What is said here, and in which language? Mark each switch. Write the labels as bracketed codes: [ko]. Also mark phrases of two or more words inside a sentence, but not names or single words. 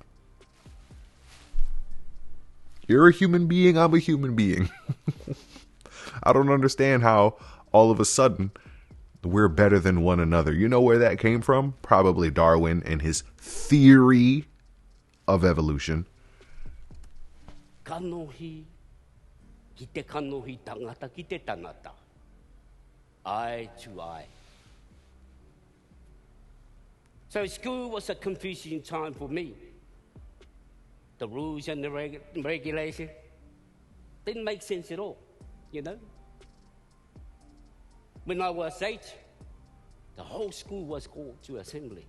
[en] You're a human being, I'm a human being. I don't understand how all of a sudden we're better than one another. You know where that came from? Probably Darwin and his theory of evolution. [mi] Kanohi ki te kanohi tangata ki te tangata. [en] Eye to eye. So school was a confusing time for me. The rules and the regulation didn't make sense at all, you know. When I was 8, the whole school was called to assembly.